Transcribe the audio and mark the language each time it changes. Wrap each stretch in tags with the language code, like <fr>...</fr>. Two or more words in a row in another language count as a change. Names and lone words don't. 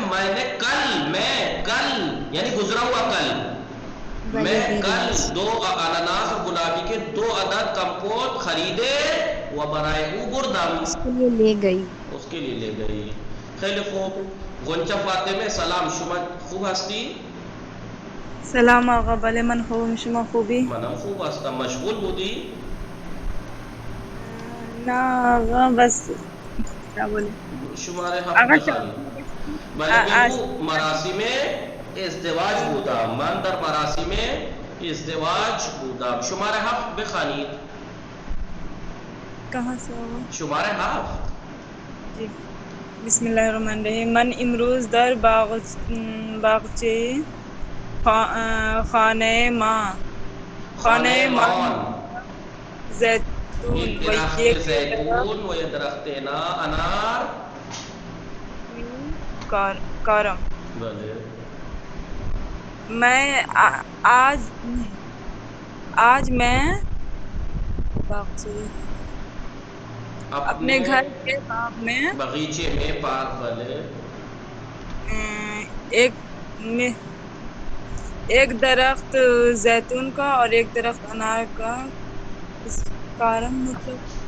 <ur>میں نے کل یعنی گزرا ہوا کل، میں کل 2 اناناس اور گلابی کے 2 عدد کمپوت خریدے و</ur> <fa>برائے او بردم،</fa> <ur>اس کے لیے لے گئی. اس کے لیے لے گئی.</ur> <fa>خیلی خوب. غنچہ فاطمه سلام، شما خوب هستی؟ سلام آقا. بله من خوبم، شما خوبی؟ منم خوب هستم. مشغول بودی؟ نه آقا</fa> <ur>بس کیا بولی</ur> <fa>شماره آقا 7 بخوانی. من مراسم ازدواج بودم، من در مراسم ازدواج بودم. شماره 7 بخوانید.</fa> <ur>کہاں سے آقا؟</ur> <fa>شماره 7.</fa> <ur>جی</ur> <ar>بسم اللہ الرحمن الرحیم.</ar> <fa>من امروز در باغچه خانه ما زیتون ایک و درخت یک زیتون و یک درخت انار. کارم. بله.</fa> <ur>میں آج میں اپنے گھر کے باغ میں باغیچے میں پارک والے ایک درخت زیتون کا اور ایک درخت انار کا کارم مطلب</ur>